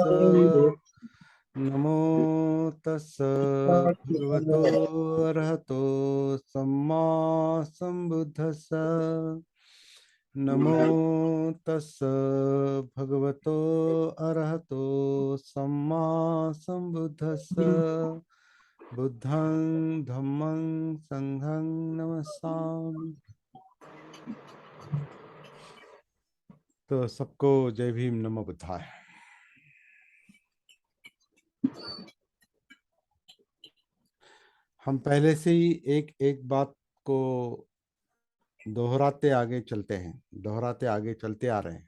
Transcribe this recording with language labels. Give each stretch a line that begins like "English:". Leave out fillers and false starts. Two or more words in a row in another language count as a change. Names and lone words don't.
Pali: नमो तस् भगवतो वरहतो सम्मा संबुद्धस्स। नमो तस् भगवतो अरहतो सम्मा संबुद्धस्स। बुद्धं धम्मं संघं नमस्सामि।
Hindi: तो सबको जय भीम,
Pali: नमो बुद्धाय।
Hindi: हम पहले से ही एक एक बात को दोहराते आगे चलते हैं, दोहराते आगे चलते आ रहे हैं।